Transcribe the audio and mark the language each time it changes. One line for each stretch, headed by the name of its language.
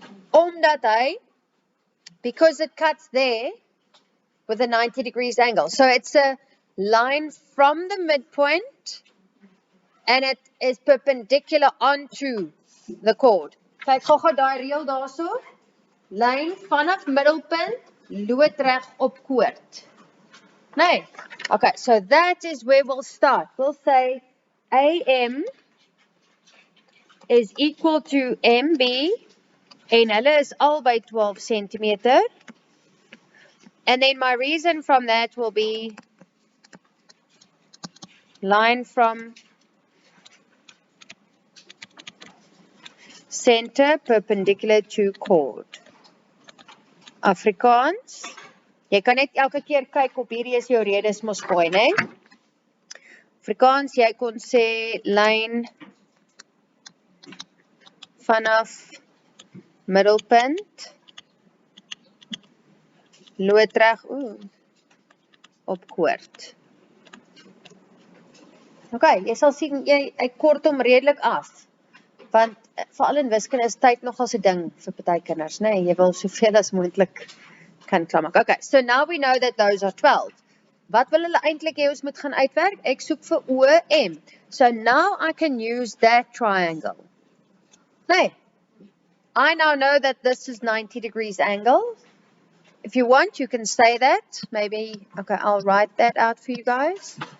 Afrikaans: Omdat hy,
English: because it cuts there, with a 90 degrees angle. So it's a line from the midpoint, and it is perpendicular onto the chord.
Afrikaans: Kyk, gou daai reël daarso. Lyn vanaf middelpunt, loodreg op koord. Nee.
English: Okay, so that is where we'll start. We'll say AM is equal to MB,
Afrikaans: en hulle is albei 12 centimeter.
English: And then my reason from that will be line from center perpendicular to chord.
Afrikaans: Afrikaans. Jy kan net elke keer kyk op hierdie is jou redes mos mooi, né? Afrikaans, jy kon sê lyn vanaf middelpunt loodreg op koord. Okay, jy sal sien hy kort hom redelik af. Want veral in wiskunde is tyd nogals 'n ding vir party kinders, né? Jy wil soveel as moontlik kan klaarmaak.
English: Okay, so now we know that those are 12.
Afrikaans: Wat wil hulle eintlik hê ons moet gaan uitwerk? Ek soek vir OM.
English: So now I can use that triangle. Nee. I now know that this is 90 degrees angle. If you want, you can say that. Maybe, okay, I'll write that out for you guys.